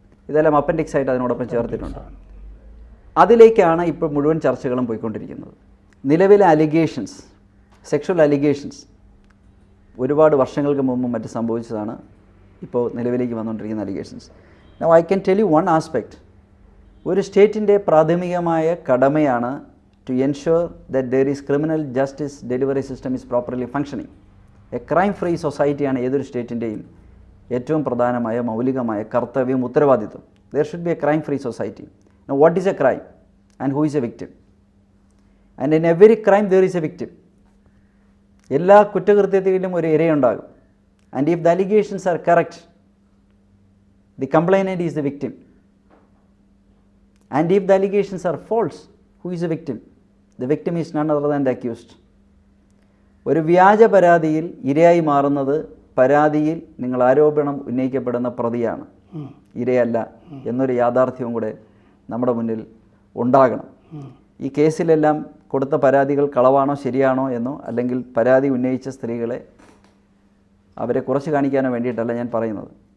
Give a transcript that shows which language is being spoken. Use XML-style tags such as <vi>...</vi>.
<ml>ഇതെല്ലാം അപ്പൻഡിക്സ് ആയിട്ട് അതിനോടൊപ്പം ചേർത്തിട്ടുണ്ട്. അതിലേക്കാണ് ഇപ്പോൾ മുഴുവൻ ചർച്ചകളും പോയിക്കൊണ്ടിരിക്കുന്നത്. നിലവിലെ അലിഗേഷൻസ്, സെക്ഷൽ അലിഗേഷൻസ് ഒരുപാട് വർഷങ്ങൾക്ക് മുമ്പ് മറ്റ് സംഭവിച്ചതാണ് ഇപ്പോൾ നിലവിലേക്ക് വന്നുകൊണ്ടിരിക്കുന്ന allegations.</ml> <en>Now I can tell you one aspect.</en> <ml>ഒരു സ്റ്റേറ്റിൻ്റെ പ്രാഥമികമായ കടമയാണ്</ml> <en>to ensure that there is criminal justice delivery system is properly functioning.</en> <ml>A crime free സൊസൈറ്റിയാണ് ഏതൊരു സ്റ്റേറ്റിൻ്റെയും ഏറ്റവും പ്രധാനമായ മൗലികമായ കർത്തവ്യം, ഉത്തരവാദിത്വം.</ml> <en>There should be a crime free society. Now what is a crime and who is a victim? And in every crime there is a victim.</en> <ml>എല്ലാ കുറ്റകൃത്യത്തിലും ഒരു ഇരയുണ്ടാകും.</ml> <en>And if the allegations are correct, the complainant is the victim. And if the allegations are false, who is the victim? The victim is none other than the accused.</en> <ml>ഒരു വ്യാജ പരാതിയിൽ ഇരയായി മാറുന്നത് പരാതിയിൽ നിങ്ങൾ ആരോപണം ഉന്നയിക്കപ്പെടുന്ന പ്രതിയാണ്, ഇരയല്ല എന്നൊരു യാഥാർത്ഥ്യവും കൂടെ നമ്മുടെ മുന്നിൽ ഉണ്ടാകണം. ഈ കേസിലെല്ലാം കൊടുത്ത പരാതികൾ കളവാണോ ശരിയാണോ എന്നോ അല്ലെങ്കിൽ പരാതി ഉന്നയിച്ച സ്ത്രീകളെ അവരെ കുറച്ച് കാണിക്കാനോ വേണ്ടിയിട്ടല്ല ഞാൻ പറയുന്നത്.</ml>